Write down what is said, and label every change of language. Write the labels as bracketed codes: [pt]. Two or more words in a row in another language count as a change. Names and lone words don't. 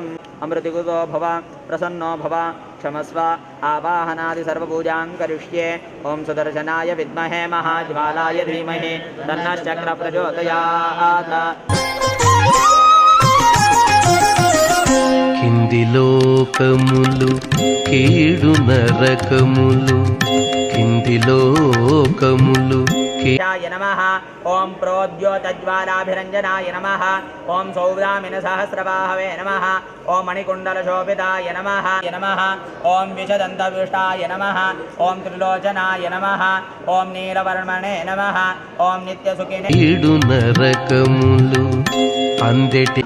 [sa] अमृतिकुतो भव प्रसन्नो भव क्षमस्व आवाहनादि सर्वपूजां करिष्ये ॐ सुदर्शनाय विद्महे महाज्वालाय धीमहि तन्नश्चक्र प्रचोदयात् [te] కింది లోకములు కీడు నరకములు కింది లోకములు [sa] नमः ओम प्रोद्योतज्वालाभिरञ्जनाय नमः ओम सौदामिनसहस्रबाहवे नमः ओम मणिकुण्डलशोभिताय नमः नमः ओम विषदन्तविष्टाय नमः ओम त्रिलोचनाय नमः ओम नीलवर्मणे नमः ओम नित्यसुखिने [te] కీడు నరకములు అందెటి